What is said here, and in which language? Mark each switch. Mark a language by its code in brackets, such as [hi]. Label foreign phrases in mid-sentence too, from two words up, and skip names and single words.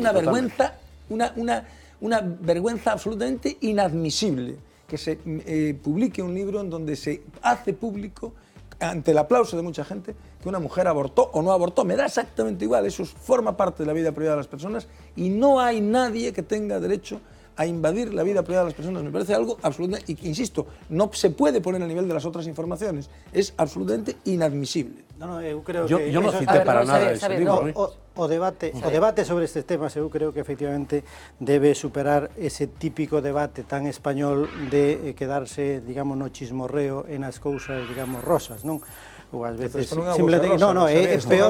[es] Me parece una vergüenza absolutamente inadmisible que se publique un libro en donde se hace público, ante el aplauso de mucha gente, que una mujer abortó o no abortó. Me da exactamente igual, eso forma parte de la vida privada de las personas y no hay nadie que tenga derecho a invadir la vida privada de las personas. Me parece algo absolutamente, y insisto, no se puede poner al nivel de las otras informaciones, es absolutamente inadmisible. Yo no cité para nada ese libro. [gl] O debate sobre estes temas, eu creo que efectivamente debe superar ese típico debate tan español de quedarse, digamos, no chismorreo en as cousas, digamos, rosas, non? Ou ás veces simplemente é peor,